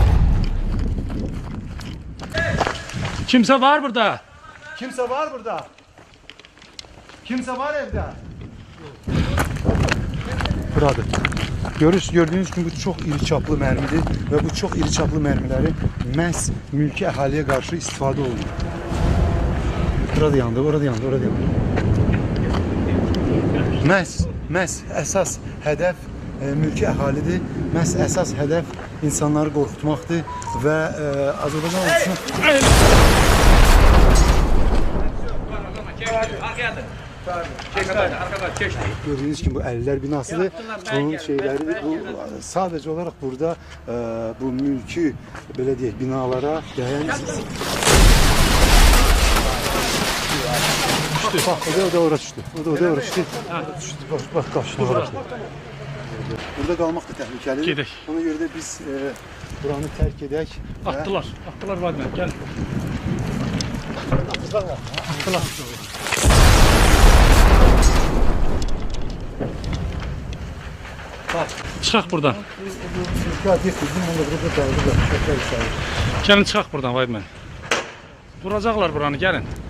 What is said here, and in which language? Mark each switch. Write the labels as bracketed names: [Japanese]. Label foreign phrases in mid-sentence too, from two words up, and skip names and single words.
[Turkish] Kimse var burada. Kimse var burada. Kimse var evde. Buradır. Gördüğünüz gibi bu çok iri çaplı mermidir ve bu çok iri çaplı mermileri [Azerbaijani] məhz mülki əhaliyə qarşı istifadə olunur. Burada yandı, orada yandı. Məhz əsas hədəf mülki əhalidir. Məhz əsas hədəf insanları qorxutmaqdır və Azərbaycan ordusuna [Turkish] gördüğünüz gibi bu 50'ler binasıdır. Bunun şeyleri bu sadece olarak burada bu mülki belediye binalara değen bak o da oraya düştü. Bak karşına orası. Burada kalmak da tehlikeli. [Azerbaijani] Gedək. Ona göre de biz buranı terk edək. [Turkish] Attılar Vladimir, gel. Attılar. [Azerbaijani] Çıxaq buradan. Gəlin çıxaq buradan Vladimir. Vuracaqlar buranı, gəlin.